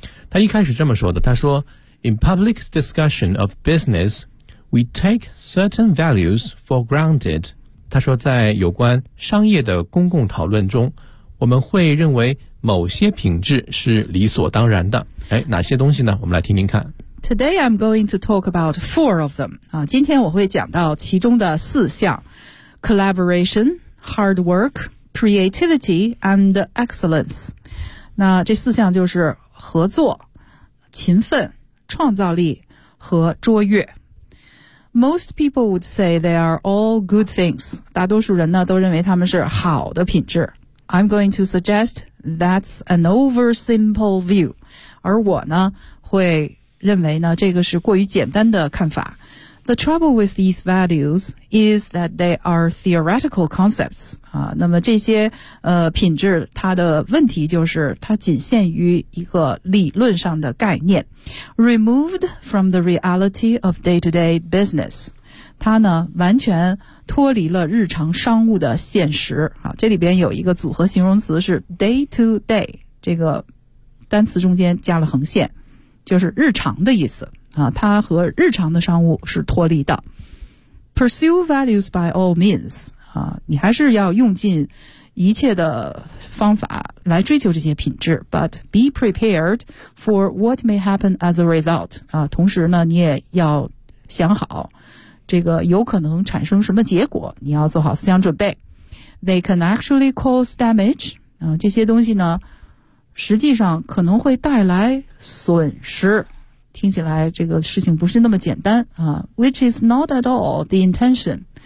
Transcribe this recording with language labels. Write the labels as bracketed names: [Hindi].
[Chinese] 他一开始这么说的，他说 [English] In public discussion of business, we take certain values for granted. [Chinese] 他说在有关商业的公共讨论中，我们会认为某些品质是理所当然的。哎，哪些东西呢？我们来听听看。 [English] Today I'm going to talk about 4 of them. [Chinese] 今天我会讲到其中的四项 [English] Collaboration, Hard Work,Creativity and excellence. [Chinese] 那这四项就是合作、勤奋、创造力和卓越。 [English] Most people would say they are all good things. [Chinese] 大多数人呢都认为他们是好的品质。 [English] I'm going to suggest that's an oversimple view. [Chinese] 而我呢会认为呢这个是过于简单的看法。 [English] The trouble with these values is that they are theoretical concepts. [Chinese] 那么这些品质它的问题就是它仅限于一个理论上的概念。 [English] Removed from the reality of day-to-day business. [Chinese] 它呢完全脱离了日常商务的现实。这里边有一个组合形容词是 day-to-day, 这个单词中间加了横线就是日常的意思。它和日常的商务是脱离的。 [English] Pursue values by all means. [Chinese] 你还是要用尽一切的方法来追求这些品质。 [English] But be prepared for what may happen as a result. [Chinese] 同时呢，你也要想好这个有可能产生什么结果，你要做好思想准备。 [English] They can actually cause damage. [Chinese] 这些东西呢，实际上可能会带来损失。听起来这个事情不是那么简单啊 ， [English] which is not at all the intention。